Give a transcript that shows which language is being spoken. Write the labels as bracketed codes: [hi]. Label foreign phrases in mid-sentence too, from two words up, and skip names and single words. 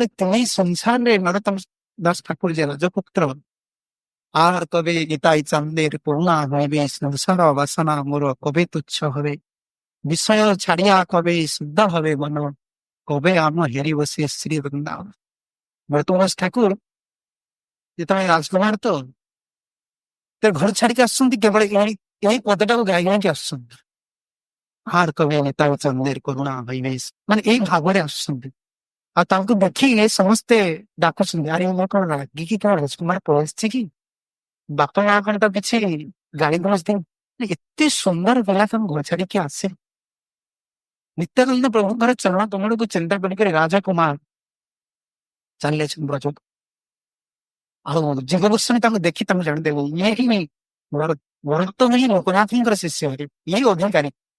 [or] ତିନି ସଂସାରରେ ନରୋତ୍ତମ ଦାସ ଠାକୁର ଯେ ରାଜପୁତ୍ର [bn] আর কবে গীতাই চান্দের করুণা হইবে সংসার বাসনা মোর কবে তুচ্ছ হবে বিষয় ছাড়িয়া কবে শুদ্ধ হবে মন কবে আম হেরি বসে শ্রী বৃন্দাবন নরোত্তম ঠাকুর [or] ଯେତେବେଳେ ରାଜକୁମାର ତ ଘର ଛାଡିକି ଆସୁଛନ୍ତି କେବଳ ଏହି ପଦଟାକୁ ଗାଇ ଗାଇକି ଆସୁଛନ୍ତି [bn] আর কবে গীতাই চান্দের করুণা হইবে [or] ମାନେ ଏଇ ଭାବରେ ଆସୁଛନ୍ତି ଆଉ ତାଙ୍କୁ ଦେଖିକି ସମସ୍ତେ ଡାକୁଛନ୍ତି ଆରେ ମୁଁ କଣ ରାଗିକି କଣ ରାଜକୁମାର ପଳେଇଛି କି ବାପା ମା କଣ ତ କିଛି ଗାଳି ଗୁଲଜ ଦେଇ ଏତେ ସୁନ୍ଦର ପିଲା ତମ ଘର ଛାଡିକି ଆସେ ନିତ୍ୟାନନ୍ଦ ପ୍ରଭୁଙ୍କର ଚରଣ କମଳକୁ ଚିନ୍ତା କରିକରି ରାଜକୁମାର ଚାଲିଲେ ବ୍ରଜକୁ ଆଉ ଜୀବ ଗୋସ୍ୱାମୀ ତାଙ୍କୁ ଦେଖି ତାଙ୍କୁ ଜାଣିଦେବୁ ଇଏ ହିଁ ଭରତ ହିଁ ଲୋକନାଥଙ୍କର ଶିଷ୍ୟ ଇଏ ଅଧିକାରୀ